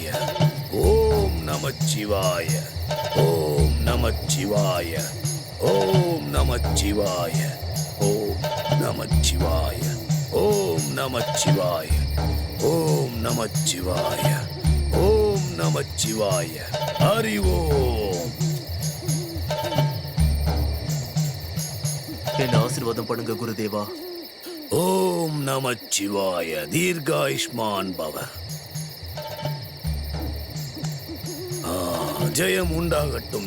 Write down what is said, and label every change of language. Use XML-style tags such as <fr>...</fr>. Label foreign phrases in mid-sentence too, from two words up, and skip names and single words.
<sa>ओम नमः शिवाय. ओम नमः शिवाय. ओम नमः शिवाय. ओम नमः शिवाय. ओम नमः शिवाय. ओम नमः शिवाय. ओम नमः शिवाय. हरि ओम.</sa> <ta>என்ன ஆசீர்வாதம் பண்ணுங்க குருதேவா.</ta> <sa>ओम् नमः शिवाय. दीर्घायुष्मान् भव.</sa> <ta>ஜெயம் உண்டாகட்டும்.</ta>